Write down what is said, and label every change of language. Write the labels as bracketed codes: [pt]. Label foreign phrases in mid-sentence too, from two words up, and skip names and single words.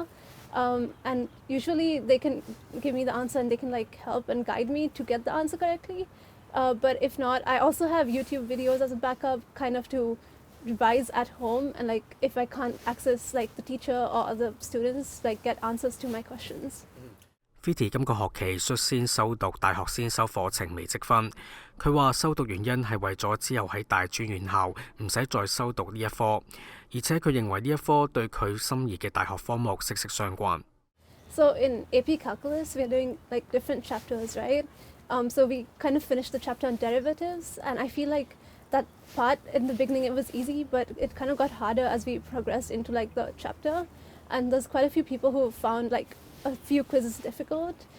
[en] And usually they can give me the answer and they can help and guide me to get the answer correctly. But if not, I also have YouTube videos as a backup, kind of to revise at home, and if I can't access the teacher or other students, get answers to my questions. [yue] Fairchild 今個學期率先修讀大學先修課程微積分。佢話修讀原因係為咗之後喺大專院校唔使再修讀呢一科，而且佢認為呢一科對佢心儀嘅大學科目息息相關。 [en] So in AP calculus, we're doing different chapters, right? So we kind of finished the chapter on derivatives, and I feel that part in the beginning it was easy, but it kind of got harder as we progressed into like the chapter, and there's quite a few people who found like a few quizzes difficult.